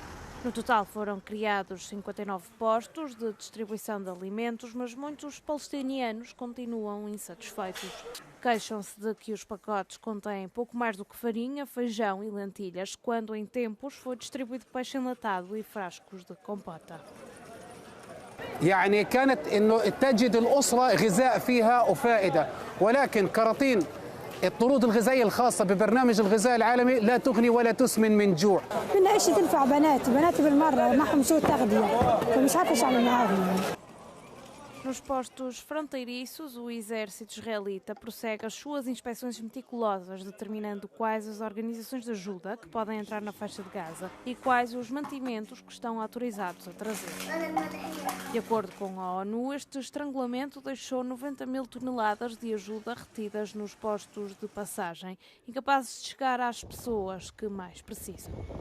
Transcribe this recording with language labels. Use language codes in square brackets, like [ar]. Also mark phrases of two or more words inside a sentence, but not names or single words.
[pt] No total foram criados 59 postos de distribuição de alimentos, mas muitos palestinianos continuam insatisfeitos. Queixam-se de que os pacotes contêm pouco mais do que farinha, feijão e lentilhas, quando em tempos foi distribuído peixe enlatado e frascos de compota. [ar] يعني كانت انه تجد الاسره غذاء فيها وفائده ولكن كراتين الطرود الغذائيه الخاصه ببرنامج الغذاء العالمي لا تغني ولا تسمن من جوع. بدنا ايش تنفع بناتي بالمره معهم سوء تغذيه فمش عارفه ايش اعمل معاهم. [pt] Nos postos fronteiriços, o exército israelita prossegue as suas inspeções meticulosas, determinando quais as organizações de ajuda que podem entrar na faixa de Gaza e quais os mantimentos que estão autorizados a trazer. De acordo com a ONU, este estrangulamento deixou 90 mil toneladas de ajuda retidas nos postos de passagem, incapazes de chegar às pessoas que mais precisam.